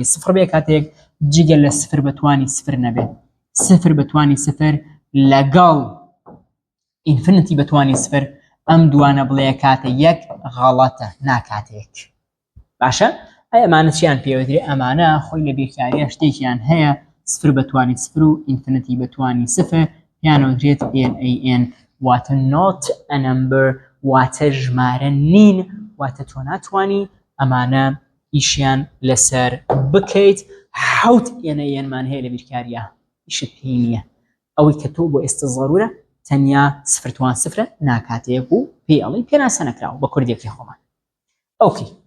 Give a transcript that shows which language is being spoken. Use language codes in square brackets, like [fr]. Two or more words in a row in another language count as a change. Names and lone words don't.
[ckb] سفر بێ کاتە 1 جگە لە سفر بە توانی سفر نەبێت سفر بە توانی سفر لەگەڵ ئینفینیتی بە توانی سفر ئەم دوانە بڵێ کاتە 1 غەڵەتە ناکاتە 1 باشە ئەمانە چیان پێوتری ئەمانە خۆی لە بێکاریە شتێکیان هەیە سفر بە توانی سفر و ئینفینیتی بە توانی سفر یانەوترێت NaN واتە [en] not a number [ckb] واتە ژمارە نین واتە تۆ ناتوانی ئەمانە ئیشیان لەسەر بکەیت حوت NaNمان هەیە لە بیرکاریە ئیشت پێی نییە ئەوەی کە تۆ بۆ ئێستا زەڕورە تەنیا سفر توان سفرە ناکاتەیەک و پێی ئەڵی پێناسە نەکراوە بە کوردێکی خۆمان ئۆکی